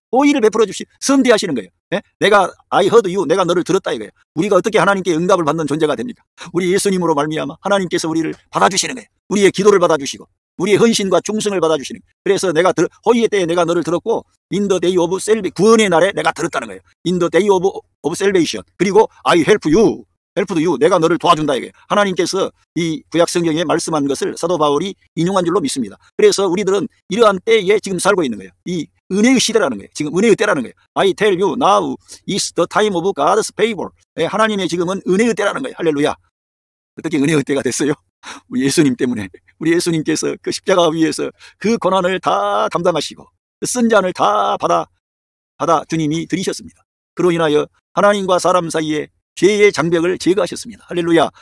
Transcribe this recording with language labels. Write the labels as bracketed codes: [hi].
[ko] 호의를 베풀어 주시 선대하시는 거예요. 예? 내가 [en] I heard you [ko] 내가 너를 들었다 이거예요. 우리가 어떻게 하나님께 응답을 받는 존재가 됩니까? 우리 예수님으로 말미암아 하나님께서 우리를 받아주시는 거예요. 우리의 기도를 받아주시고 우리의 헌신과 충성을 받아주시는 거예요. 그래서 내가 호의의 때에 내가 너를 들었고 [en] in the day of salvation [ko] 구원의 날에 내가 들었다는 거예요. [en] in the day of salvation [ko] 그리고 [en] I help you [ko] 내가 너를 도와준다 이거예요. 하나님께서 이 구약 성경에 말씀한 것을 사도 바울이 인용한 줄로 믿습니다. 그래서 우리들은 이러한 때에 지금 살고 있는 거예요. 이 은혜의 시대라는 거예요. 지금 은혜의 때라는 거예요. [en] I tell you now is the time of God's favor. [ko] 하나님의 지금은 은혜의 때라는 거예요. 할렐루야. 어떻게 은혜의 때가 됐어요? 우리 예수님 때문에. 우리 예수님께서 그 십자가 위에서 그 고난을 다 담당하시고 그 쓴 잔을 다 받아 주님이 들이셨습니다. 그로 인하여 하나님과 사람 사이에 죄의 장벽을 제거하셨습니다. 할렐루야.